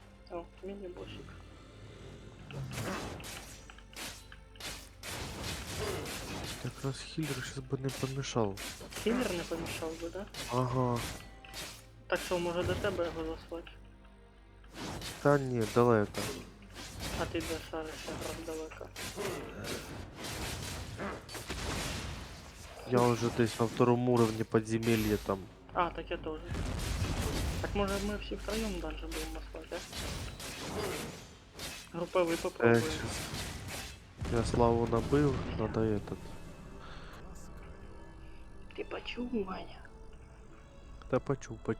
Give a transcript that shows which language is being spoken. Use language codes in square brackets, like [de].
[ru] О, мини-босик. Так раз хиллер сейчас бы не помешал. [uk] Киллер не помішав би, да? Ага. Так що, може до тебе його заслати? Та ні, далеко. А ти де шаришся грав далеко? [ru] Я уже [uk] десь [ru] на 2 уровне подземелья там. [uk] А, так я теж. Так може ми всі втроєм дальше будемо спати, так? Груповий попробуємо. [ru] Щас. Я Славу набил, надо этот. [uk] Ти почув, Ваня? Да почув.